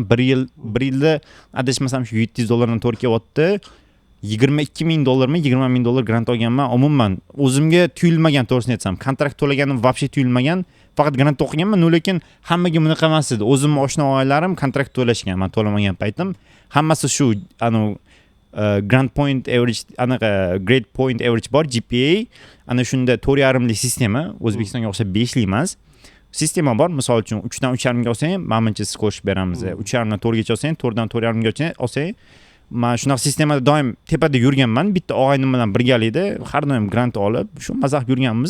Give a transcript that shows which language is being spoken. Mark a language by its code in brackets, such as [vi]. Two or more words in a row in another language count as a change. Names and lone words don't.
[uz] Bir yilda adashmasam shu 700 dollardan to'g'ri kelyapti. 22,000 dollarmi 20,000 dollar grant olganman. Umuman o'zimga tuyulmagan, to'g'risini aytsam, kontrakt to'laganim вообще tuyulmagan. Faqat grant o'qiganman, lekin hammaga bunaqa emas edi. O'zimning oshna og'aylarim kontrakt to'lashgan, men to'lamagan paytim. Hammasi shu [en] grant point average, [uz] anaqa [en] grade point average [uz] bor, GPA. Ana shunda 4,5 lik sistema, O'zbekistonga o'xshab 5 lik emas. Sistema bor. Misol uchun 3 dan 3,5 ga olsang, menimcha skosh beramiz. 3,5 dan 4 gacha olsang, 4 dan 4,5 gacha olsang, men shunaqa sistemada doim tepada yurganman. Bitta og'aynim bilan birgalikda har doim grant olib, shu mazax yurganmiz.